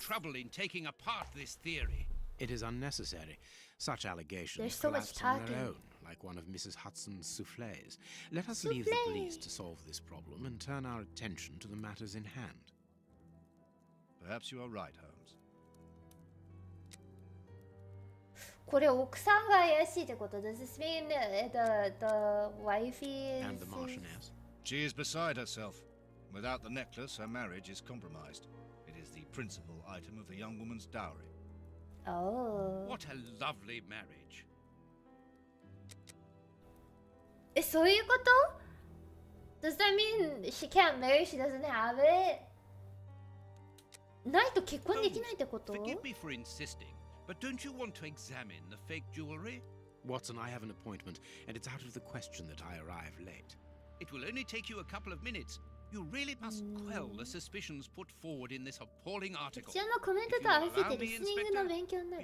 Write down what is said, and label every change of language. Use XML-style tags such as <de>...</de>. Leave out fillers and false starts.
<en>trouble in taking apart this theory. It is unnecessary. Such allegations There's so much collapse on their talking. own, like one of Mrs. Hudson's soufflés. Let us leave the police to solve this problem and turn our attention to the matters in hand. Perhaps you are right, Holmes.</en> <ja>これ奥さんが怪しいってこと？</ja> <en>Does this mean the wifey is... And the Marchioness. She is beside herself. Without the necklace, her marriage is compromised. It is the principal item of the young woman's dowry. Oh. What a lovely marriage.</en> <ja>え、そういうこと？</ja> <en>Does that mean she can't marry? She doesn't have it?</en> <ja>ないと結婚できないってこと？</ja> <en>Forgive me for insisting, but don't you want to examine the fake jewelry? Watson, I have an appointment, and it's out of the question that I arrive late. It will only take you a couple of minutes. You really must quell the suspicions put forward in this appalling</en> <ja>こ</ja> <en>article.</en> <ja>ちらのコメントと合わせてリスニングの勉強になる。</ja>